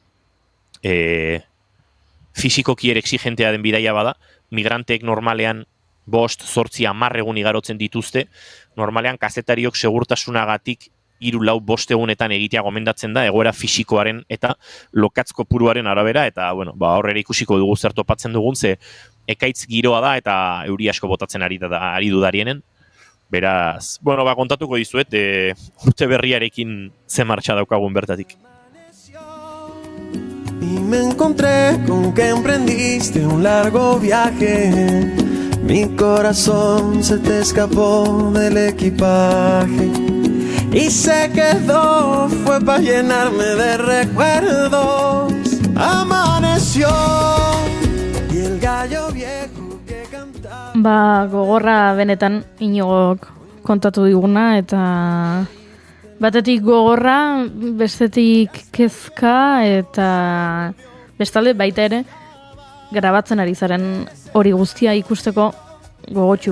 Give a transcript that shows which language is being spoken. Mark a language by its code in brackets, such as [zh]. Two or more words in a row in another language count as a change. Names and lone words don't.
[eu] Fisikoki ere exigentea den bidaia bada, migranteek normalean 5-8-10 egun igarotzen dituzte, normalean kazetariok segurtasunagatik 3-4 egunetan egitea gomendatzen da, egoera fisikoaren eta lokatz kopuruaren arabera, eta horrela ikusiko dugu zer topatzen dugun, ze ekaitz giroa da, eta euri asko botatzen ari du Darienen. Beraz, kontatuko dizuet, urte berriarekin ze martxa daukagun bertatik. [es] Y me encontré con que emprendiste un largo viaje. Mi corazón se te escapó del equipaje y se quedó, fue para llenarme de recuerdos. Amaneció y el gallo viejo que cantaba. [eu] Gogorra benetan Iñigok kontatu diguna, eta batetik gogorra, bestetik kezka, eta bestalde baita ere grabatzen ari zaren hori guztia ikusteko gogotxu.